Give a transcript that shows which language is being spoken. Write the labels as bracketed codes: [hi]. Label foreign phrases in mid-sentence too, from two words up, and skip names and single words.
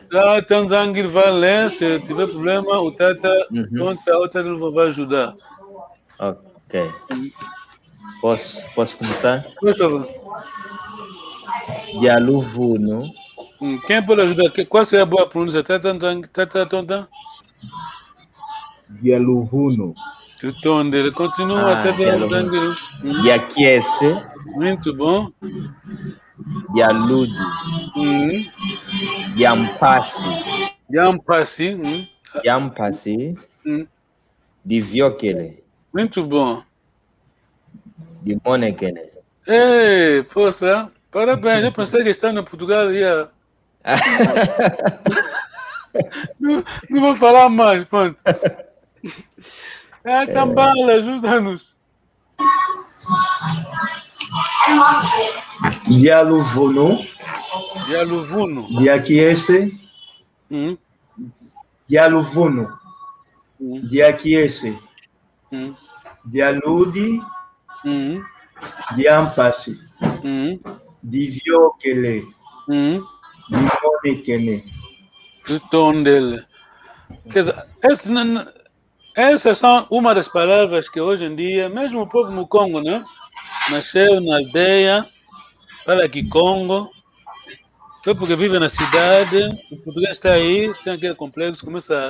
[pt] Tata Nzangue vai ler, se tiver problema, o Tata vai ajudar. Ok. Posso começar? Por favor. [kg] Yaluvuno. [pt] Quem pode ajudar? Qual seria a boa pronúncia? Tata Tonta? [kg] Yaluvuno. Tutondele. [pt] Continua até Nzangue. [kg] Yakiese. [pt] Muito bom. [kg] Yaludi. Yampasi. Yampasi. Diviokele. [pt] Muito bom. [kg] Dimonekele. [pt] Ei, força. Parabéns. Eu pensei que estava em Portugal e ia... não vou falar mais, pronto. Tambala, ajuda-nos. [kg] Yaluvuno. Yaluvuno. Yakiese. Yaluvuno. de aquece, de alude, de ampasse, de viokele, de monekene. [pt] O tom dele. Quer dizer, essas são uma das palavras que hoje em dia, mesmo o povo no Congo, né? Nasceu na aldeia, fala Kikongo, só porque vive na cidade, o português está aí, tem aquele complexo, começa a...